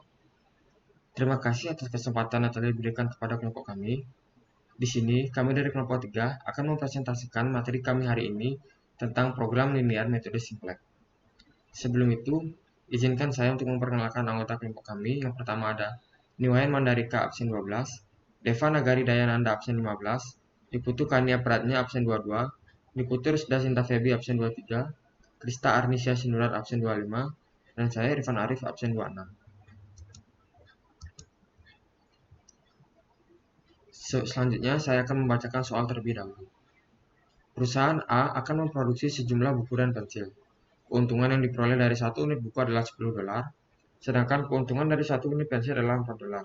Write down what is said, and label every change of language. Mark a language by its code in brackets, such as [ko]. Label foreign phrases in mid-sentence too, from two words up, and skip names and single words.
[id] Terima kasih atas kesempatan yang telah diberikan kepada kelompok kami. Di sini, kami dari kelompok 3 akan mempresentasikan materi kami hari ini tentang program linear metode simplex. Sebelum itu, izinkan saya untuk memperkenalkan anggota kelompok kami. Yang pertama ada Niwayan Mandarika absen 12, Deva Nagari Dayananda absen 15, Niputu Kania Pratnya absen 22, Niputu Rusda Sinta Febi absen 23, Krista Arnisya Sinurat absen 25, dan saya Irfan Arif absen 26. Selanjutnya saya akan membacakan soal terlebih dahulu. Perusahaan A akan memproduksi sejumlah buku dan pensil. Keuntungan yang diperoleh dari satu unit buku adalah $10, sedangkan keuntungan dari satu unit pensil adalah $4.